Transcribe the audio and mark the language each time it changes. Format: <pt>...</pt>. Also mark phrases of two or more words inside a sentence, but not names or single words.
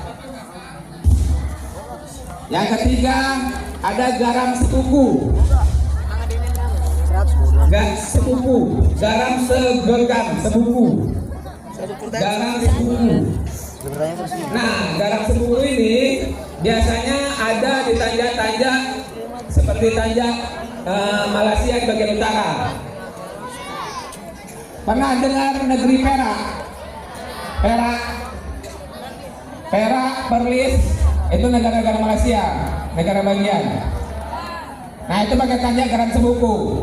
<id>Yang ketiga ada garam sepupu. Garam segenggam sepupu. Garam sepupu. Nah, garam sepupu ini biasanya ada di tanja-tanja seperti tanja Malaysia di bagian utara. Pernah dengar negeri Perak? Perak, Perlis, itu negara-negara Malaysia, negara bagian. Nah, itu pakai tanja garam sepupu.</id>